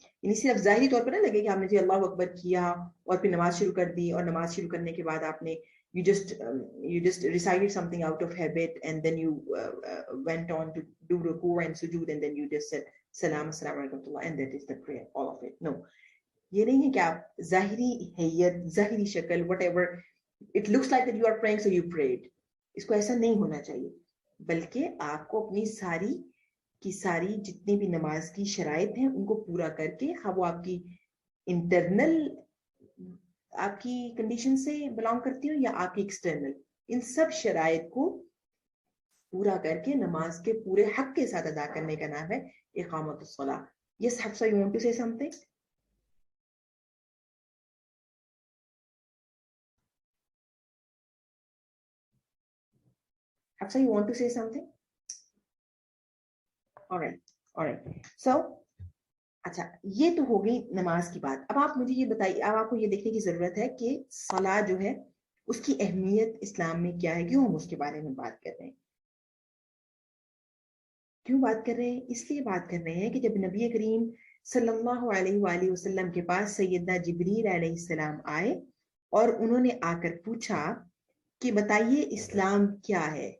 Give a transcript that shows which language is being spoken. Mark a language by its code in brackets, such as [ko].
[ur] یعنی صرف ظاہری طور پر نہ لگے کہ آپ نے [en] جی اللہ اکبر کیا اور پھر نماز شروع کر دی, اور نماز شروع کرنے کے بعد آپ نے you just recited something out of habit and then you went on to do ruku and sujood and then you just said salam assalamu alaikum and that is the prayer, all of it. [ur] No, یہ نہیں ہے کہ آپ ظاہری حیت, ظاہری شکل, [en] whatever it looks like that you are praying so you prayed, [ur] اس کو ایسا نہیں ہونا چاہیے. بلکہ آپ کو اپنی ساری کی ساری جتنی بھی نماز کی شرائط ہیں ان کو پورا کر کے, وہ آپ کی انٹرنل آپ کی کنڈیشن سے بلانگ کرتی ہوں یا آپ کی ایکسٹرنل, ان سب شرائط کو پورا کر کے نماز کے پورے حق کے ساتھ ادا کرنے کا نام ہے اقامت الصلاۃ. [en] Yes, Hafsa, you want to say something? Hafsa, you want to say something? All right. [ur] So, اچھا, یہ تو ہو گئی نماز کی بات. اب آپ مجھے یہ بتائیے, اب آپ کو یہ دیکھنے کی ضرورت ہے کہ صلاح جو ہے اس کی اہمیت اسلام میں کیا ہے, کیوں ہم اس کے بارے میں بات کر رہے ہیں. کیوں بات کر رہے ہیں؟ اس لیے بات کر رہے ہیں کہ جب نبی کریم صلی اللہ علیہ وآلہ وسلم کے پاس سیدنا جبریل علیہ السلام آئے اور انہوں نے آ کر پوچھا کہ بتائیے اسلام کیا ہے.